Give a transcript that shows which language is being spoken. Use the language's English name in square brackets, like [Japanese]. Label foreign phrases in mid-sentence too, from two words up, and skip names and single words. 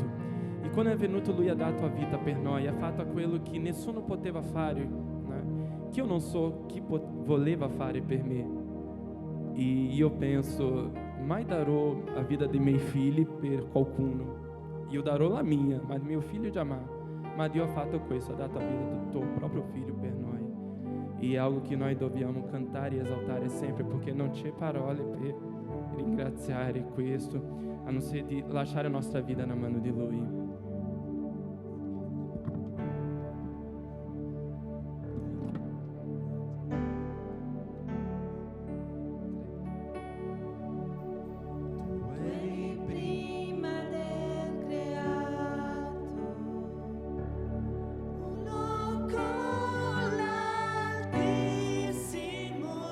[Italian] E quando è venuto Lui ha dato a vita per noi, ha fatto quello che nessuno poteva fare, né? Che io non so chi voleva fare per me. E io penso, mai darò [Portuguese] a vida [Italian] dei miei figli per qualcuno. Io darò la mia, ma il mio figlio jamais. Ma Dio ha fatto questo, ha dato [Portuguese] a vida do [Italian] tuo proprio figlio per noi. E è algo che noi dobbiamo cantare e esaltare sempre, perché non c'è parole per ringraziare questo, a non ser di lasciare la nostra vita na mano di Lui. Eri prima del creato, uno con l'Altissimo.